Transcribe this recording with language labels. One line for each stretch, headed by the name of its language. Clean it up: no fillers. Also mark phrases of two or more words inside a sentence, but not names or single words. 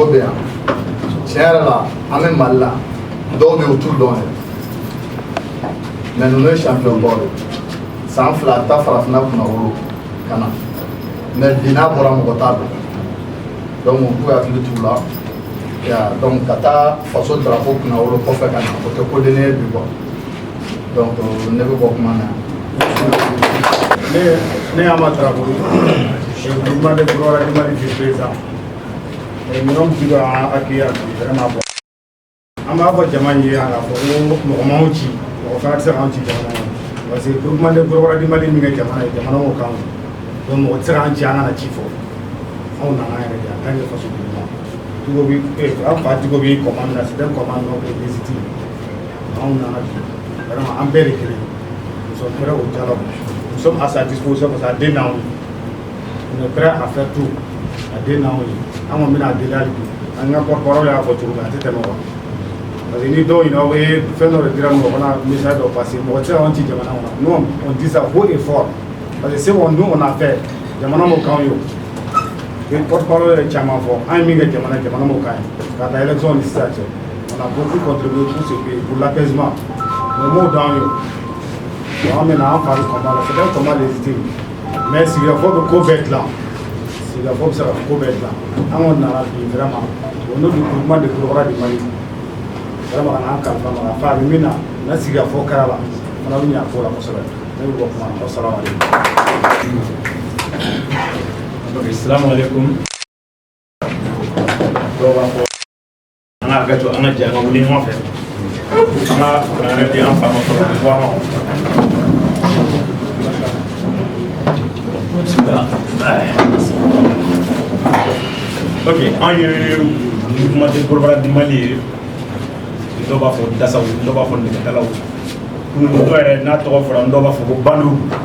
Bambara: bɛ yan tiɲɛ yɛrɛ la an bɛ Mali la dɔw bɛ yen u t'u dɔn yɛrɛ mais ninnu ye champion baw de san 2 ta farafinna kunna wolo ka na mais bi n'a bɔra mɔgɔ t'a dɔn donc u k'u hakili t'u la donc ka taa faso drapeau kunna wolo kɔfɛ ka na o tɛ ko deni ye bi quoi donc ne bɛ bɔ kuma na ne Ama Drapeau
French: je vous demande de vouloir demander du président et nous qui va accueillir vraiment
Bambara: bon an b'a fɔ jama ye a ka fɔ ko mɔgɔ m'anw ci mɔgɔ fana tɛ se k'anw ci jamana ye
French: parce que groupement de Gorobara Dimali
Bambara: min kɛ jamana ye jamana m'o kan donc mɔgɔ tɛ se k'an ci an kana ci fɔ anw nana yɛrɛ de
French: en tant que
Bambara: faso président Diko bi an fa Diko bi commande la
French: c'est un commande non légitime
Bambara: anw nana bi vraiment an bɛɛ de kelen
French: nous sommes prêts au dialogue nous sommes à sa disposition parce que
Bambara: a den n'anw ye
French: on est prêt à faire tout
Bambara: a den n'anw ye an kɔni bɛna deli hali bi an ka porte-parole y'a fɔ cogo min a tɛ tɛmɛ quoi parce que ni dɔw ɲinɛ aw ye fɛn dɔ de dira mɔgɔ kana message dɔ passer mɔgɔ tɛ se k'anw ci jamana kɔnɔ
French: nous on dit ça haut et fort parce que ce qu'on nous on a fait
Bambara: jamana m'o k'anw ye o porte-parole yɛrɛ caman fɔ an ye min kɛ jamana m'o k'an ye ka taa élection ni sisan cɛ
French: on a beaucoup contribué pour ce pays pour l'apaisement mais
Bambara: m'o d'anw ye o an bɛna an fari combat la
French: c'est un combat légitime mais
Bambara: sigikafɔ bɛ ko bɛɛ dilan sigikafɔ bɛ se ka ko bɛɛ dilan an kɔni nana bi vraiment o n'o
French: du groupement de Gorobara Dimali
Bambara: vraiment ka n'an kalifa ma ka fa a bɛ min na n'a sigikafɔ kɛra la fana bɛ ɲɛ a ko la kosɛbɛ ne bɛ bɔ kuma na
Arabic: السلام عليكم. السلام عليكم.
Bambara: Dɔw b'a fɔ an ka hakɛ to an ka jɛ an ka wuli ɲɔgɔn fɛ an ka kuranɛ di an fa ma fɔlɔ Ok, an ye
French: mouvement de Gorobara du Mali
Bambara: ye dɔw b'a fɔ dasaw dɔw b'a fɔ nɛgɛtalaw dɔw yɛrɛ n'a tɔgɔ fɔra dɔw b'a fɔ ko bandu